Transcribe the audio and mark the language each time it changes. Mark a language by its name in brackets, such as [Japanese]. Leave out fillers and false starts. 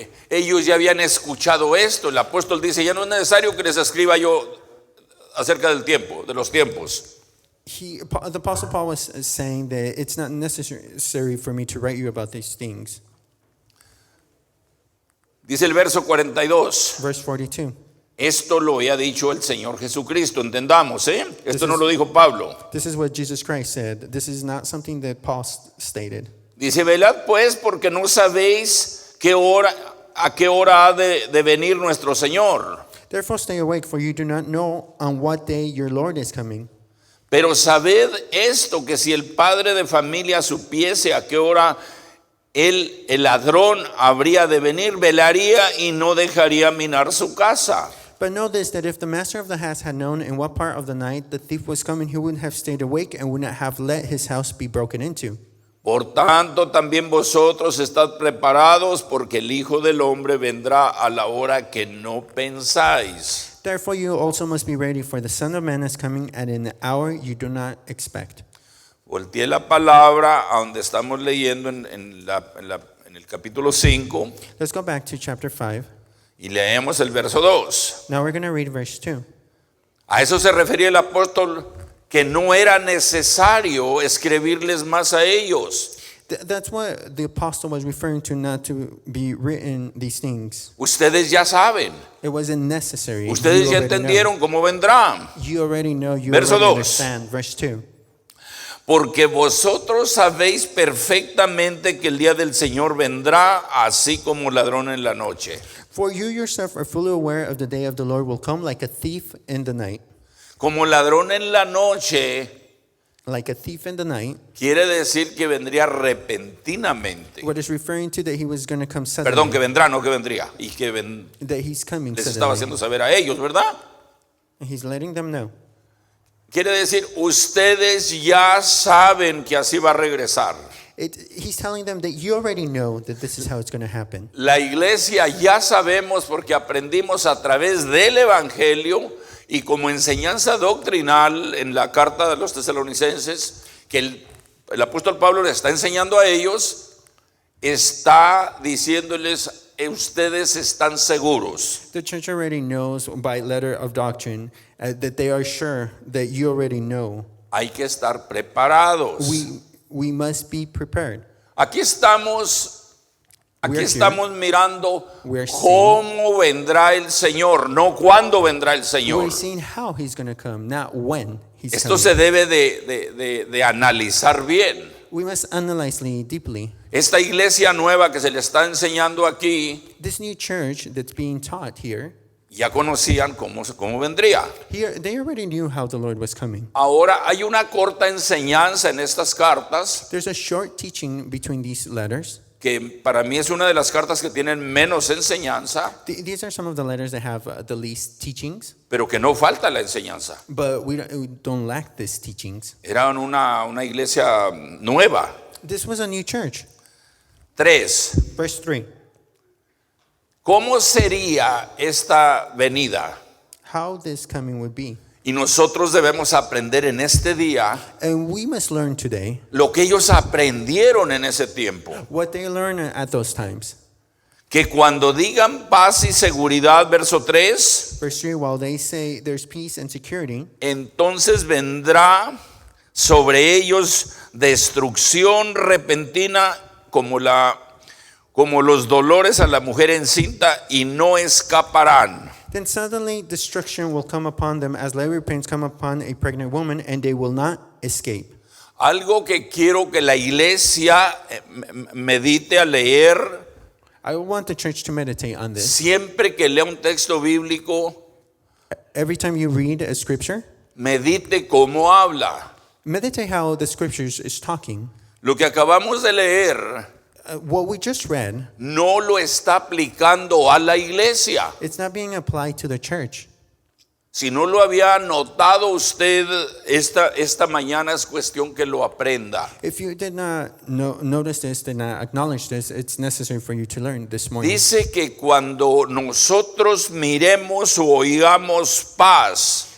[Spanish] Ellos ya habían escuchado esto. El apóstol dice, ya no es necesario que les escriba yo acerca del tiempo, de los tiempos. [English] The Apostle Paul was saying that it's not necessary for me to write you about these things. [Spanish] Dice el verso 42, [English] Verse 42. [Spanish] esto lo había dicho el Señor Jesucristo, entendamos, Esto no lo dijo Pablo. [English] This is what Jesus Christ said. This is not something that Paul stated. [Spanish] Dice, velad pues, porque no sabéis a qué hora ha de venir nuestro Señor. [English] Therefore stay awake, for you do not know on what day your Lord is coming. [Spanish] Pero sabed esto, que si el padre de familia supiese a qué hora el ladrón habría de venir, velaría y no dejaría minar su casa. [English] But know this, that if the master of the house had known in what part of the night the thief was coming, he would have stayed awake and would not have let his house be broken into. [Spanish] Por tanto, también vosotros estad preparados, porque el Hijo del Hombre vendrá a la hora que no pensáis. [English] Therefore you also must be ready, for the Son of Man is coming at an hour you do not expect. [Spanish] Volteé la palabra a donde estamos leyendo en el capítulo 5 [English] Let's go back to chapter 5. [Spanish] y leemos el verso 2. [English] Now we're going to read verse 2. [Spanish] A eso se refería el apóstol, que no era necesario escribirles más a ellos. [English] That's what the apostle was referring to, not to be written these things. [Spanish] Ustedes ya saben, [English] It wasn't necessary. [Spanish] ustedes [English] You [Spanish] ya [English] already know. [Spanish] entendieron cómo vendrán. [English] You already know, you [Spanish] Verso [English] already [Spanish] 2. [English] understand. Verse 2. [Spanish] Porque vosotros sabéis perfectamente que el día del Señor vendrá así como ladrón en la noche. [English] For you yourself are fully aware of the day of the Lord will come like a thief in the night. [Spanish] Como ladrón en la noche [English] Like a thief in the night. [Spanish] quiere decir que vendría repentinamente. [English] What is referring to that he was going to come suddenly. [Spanish] Perdón, que vendrá, no que vendría. Y que [English] That he's coming [Spanish] les estaba haciendo saber a ellos, ¿verdad? [English] He's letting them know. [Spanish] Quiere decir, ustedes ya saben que así va a regresar. [English] He's telling them that you already know that this is how it's going to happen. [Spanish] La iglesia ya sabemos porque aprendimos a través del Evangelio y como enseñanza doctrinal en la carta de los tesalonicenses, que el apóstol Pablo le está enseñando a ellos, está diciéndoles, ustedes están seguros. [English] The church already knows by letter of doctrine that they are sure that you already know. [Spanish] Hay que estar preparados. [English] We must be prepared. [Spanish] Aquí estamos mirando [English] We are seeing- [Spanish] cómo vendrá el Señor, no cuándo vendrá el Señor. [English] We're seeing how he's going to come, not when he's [Spanish] Esto [English] coming. [Spanish] se debe de analizar bien. [English] We must analyze deeply. [Spanish] Esta iglesia nueva que se le está enseñando aquí, [English] This new church that's being taught here, [Spanish] ya conocían cómo vendría. [English] they already knew how the Lord was coming. [Spanish] Ahora hay una corta enseñanza en estas cartas, [English] There's a short teaching between these letters. [Spanish] que para mí es una de las cartas que tienen menos enseñanza, [English] These are some of the letters that have the least teachings, [Spanish] pero que no falta la enseñanza. [English] but we don't lack these teachings. [Spanish] Era una iglesia nueva. [English] This was a new church. [Spanish] 3. [English] Verse 3. [Spanish] ¿Cómo sería esta venida? [English] How this coming would be. [Spanish] Y nosotros debemos aprender en este día [English] And we must learn today [Spanish] lo que ellos aprendieron en ese tiempo. [English] what they learned at those times. [Spanish] Que cuando digan paz y seguridad, verso 3, [English] Verse 3, while they say there's peace and security, [Spanish] entonces vendrá sobre ellos destrucción repentina como los dolores a la mujer encinta y no escaparán. [English] then suddenly destruction will come upon them as labor pains come upon a pregnant woman, and they will not escape. [Spanish] Algo que quiero que la iglesia medite a leer [English] I want the church to meditate on this. [Spanish] siempre que lea un texto bíblico, [English] Every time you read a scripture, [Spanish] medite cómo habla. [English] meditate how the scriptures is talking. [Spanish] Lo que acabamos de leer [English] What we just read, [Spanish] no lo está aplicando a la iglesia. [English] it's not being applied to the church. [Spanish] Si no lo había notado usted esta mañana, es cuestión que lo aprenda. [English] If you did not notice this, did not acknowledge this, it's necessary for you to learn this morning. [Spanish] Dice que cuando nosotros miremos o oigamos paz